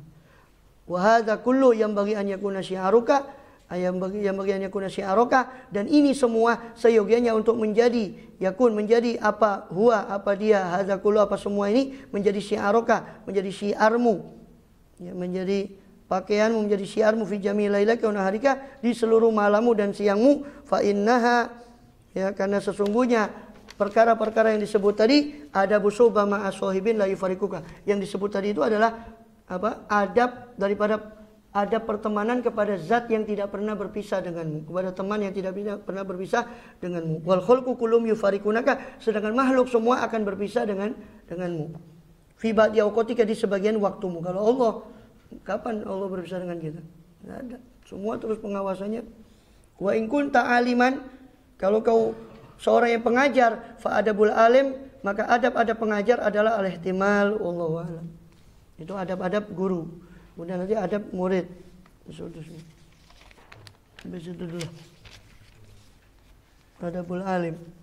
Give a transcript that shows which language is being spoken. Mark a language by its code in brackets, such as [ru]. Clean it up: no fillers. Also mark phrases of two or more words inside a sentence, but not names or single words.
[ar] وهذا كله ينبغي أن يكون شعارك, ينبغي أن يكون شعارك, [id] dan ini semua seyogianya untuk menjadi yakun, menjadi apa huwa, apa dia, [ar] هذا كله, [id] apa semua ini menjadi syi'aruka, menjadi syiarmu, ya, menjadi pakaianmu, menjadi syiarmu [ar] في جميع ليلك ونهارك, [id] di seluruh malammu dan siangmu. [ar] فإنها, [id] ya, karena sesungguhnya perkara-perkara yang disebut tadi, [ar] آداب صحبة مع صاحب لا يفارقك, [id] yang disebut tadi itu adalah apa? Adab daripada adab pertemanan kepada zat yang tidak pernah berpisah denganmu, kepada teman yang tidak pernah berpisah denganmu. [ar] والخلق كلهم يفارقونك, [id] sedangkan makhluk semua akan berpisah denganmu. [ar] في بعض أوقاتك, [id] di sebagian waktumu. Kalau Allah, kapan Allah berpisah dengan kita? Tidak ada. Semua terus pengawasannya. [ar] وإن كنت عالما, [id] kalau kau seorang yang pengajar, [ar] فآداب العالم, [id] maka adab-adab pengajar adalah [ar] الاحتمال والله أعلم. [id] Itu adab-adab guru. Kemudian nanti adab murid. Habis itu dulu. [ar] آداب العالم.